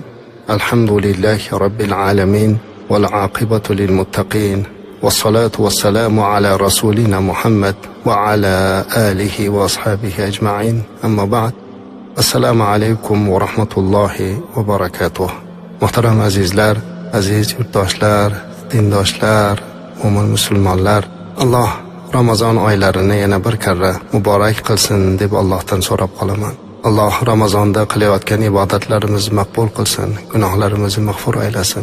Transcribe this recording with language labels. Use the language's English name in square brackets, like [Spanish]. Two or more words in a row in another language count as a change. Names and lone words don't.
[Arabic] الحمد لله رب العالمين والعاقبة للمتقين والصلاة والسلام على رسولنا محمد وعلى آله وأصحابه أجمعين. أما بعد، السلام عليكم ورحمة الله وبركاته. [Uzbek] Muhtaram azizlar, aziz yurtdoshlar, dindoshlar, mo'min musulmonlar, Alloh Ramazon oylarini yana bir karra muborak qilsin deb Allohdan so'rab qolaman. Alloh Ramazonda qilayotgan ibodatlarimizni maqbul qilsin, gunohlarimizni mag'fur aylasin.